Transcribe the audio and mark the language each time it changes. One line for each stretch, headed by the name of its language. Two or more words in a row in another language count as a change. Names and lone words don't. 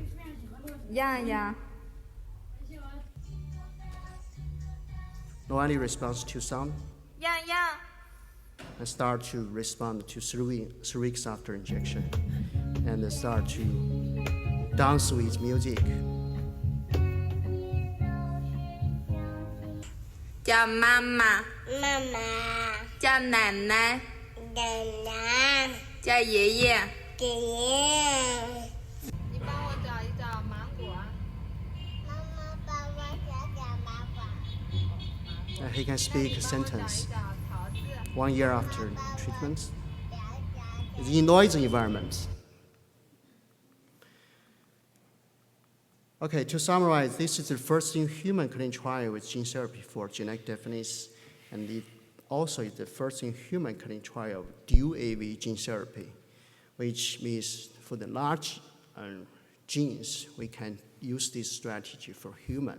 English: Yeah. No any response to sound? Yeah. And start to respond to 3 weeks after injection. And start to dance with music.
Vietnamese: Chào mama. Mama. Chào nana. Nana. Chào 爷爷.
Chinese: 爷爷。你帮我找一找芒果。妈妈帮我找找芒果。
English: He can speak a sentence 1 year after treatment. It's in noisy environment. Okay, to summarize, this is the first in-human clinical trial with gene therapy for genetic deafness, and it also is the first in-human clinical trial of dual AV gene therapy, which means for the large genes, we can use this strategy for human.